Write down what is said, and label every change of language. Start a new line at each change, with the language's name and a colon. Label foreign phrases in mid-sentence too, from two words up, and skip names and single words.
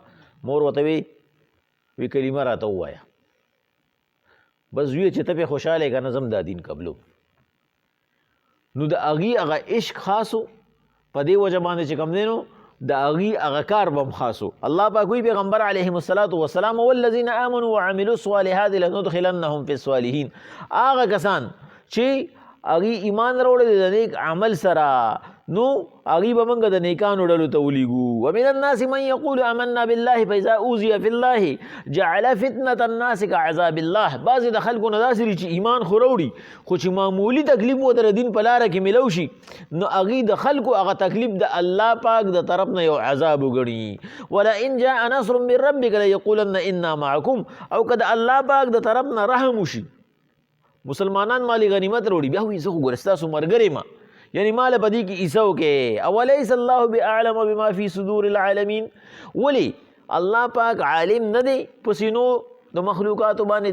Pashto: مور ورته وی کلمه راته ووایه، بس وی چې ته پې خوشحاله یې که نه زم دا دین قبلو. نو د هغې هغه عشق خاصو په دې وجه باندې چې کوم دی نو د هغې هغه کار به هم خاصو. الله پاک وی پیغمبر
Arabic: علیهم الصلاة والسلام والذین آمنوا وعملوا الصالحات لندخلنهم فی الصالحین،
Pashto: هغه کسان چې هغې ایمان راوړی د نیک عمل سره نو هغې به موږ د نیکانو ډلو ته ولیږو.
Arabic: ومن الناس من یقول آمنا بالله فاذا اوذی فی الله جعل فتنة الناس كعذاب الله.
Pashto: بعضې د خلکو نه داسې دي چې ایمان خو راوړي خو چې معمولي تکلیف ورته د دین په لاره کې میلو شي نو هغې د خلکو هغه تکلیف د الله پاک د طرف نه یو عذاب وګڼي.
Arabic: ولئن جاء نصر من ربک لیقولن انا معکم،
Pashto: او که د الله پاک د طرف نه رحم وشي مسلمانان مالی غنیمت راوړي بیا وایي زه خو ګوره ستاسو ملګری ما، یعنی مال په دې کې عیسو کې
Arabic: اولیس الله باعلم بما فی صدور العالمین.
Pashto: ولی الله پاک عالم نه دی په سینو د مخلوقاتو باندې.